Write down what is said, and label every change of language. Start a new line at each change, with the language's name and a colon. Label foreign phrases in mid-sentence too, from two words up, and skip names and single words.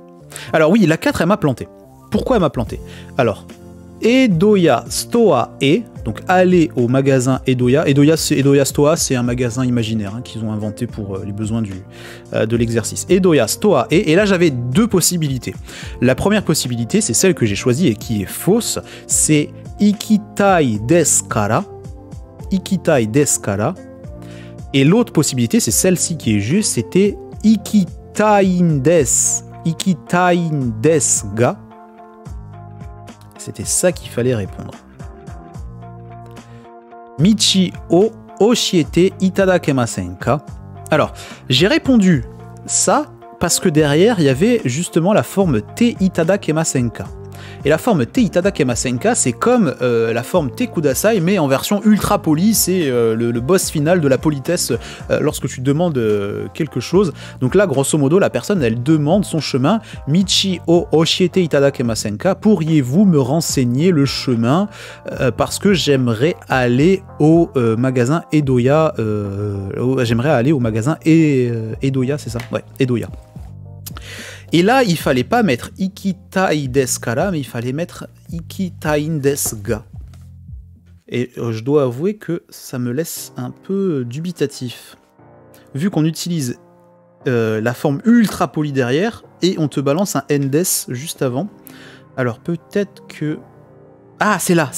French: Alors oui, la 4 elle m'a planté. Pourquoi elle m'a planté? Alors, Edoya Stoa E, donc aller au magasin Edoya. Edoya Stoa, c'est un magasin imaginaire hein, qu'ils ont inventé pour les besoins de l'exercice. Edoya Stoa E, et là j'avais deux possibilités. La première possibilité, c'est celle que j'ai choisie et qui est fausse, c'est
Japanese: Ikitai desu kara. Ikitai desu kara.
French: Et l'autre possibilité, c'est celle-ci qui est juste, c'était
Japanese: Ikitain desu. Ikitain desu ga.
French: C'était ça qu'il fallait répondre.
Japanese: Michi o oshiete itadakemasen ka?
French: Alors, j'ai répondu ça parce que derrière, il y avait justement la forme
Japanese: te itadakemasen ka.
French: Et la forme
Japanese: te itadakemasen ka,
French: c'est comme la forme
Japanese: te kudasai,
French: mais en version ultra polie. C'est le boss final de la politesse lorsque tu demandes quelque chose. Donc là, grosso modo, la personne, elle demande son chemin.
Japanese: Michi o oshiete itadakemasen ka?
French: Pourriez-vous me renseigner le chemin parce que j'aimerais aller au magasin Edoya. J'aimerais aller au magasin Edoya, c'est ça? Ouais, Edoya. Et là, il fallait pas mettre
Japanese: Ikitai desu kara,
French: mais il fallait mettre
Japanese: Ikitain desu ga.
French: Et je dois avouer que ça me laisse un peu dubitatif. Vu qu'on utilise la forme ultra polie derrière, et on te balance un endes juste avant. Alors peut-être que... Ah, c'est là.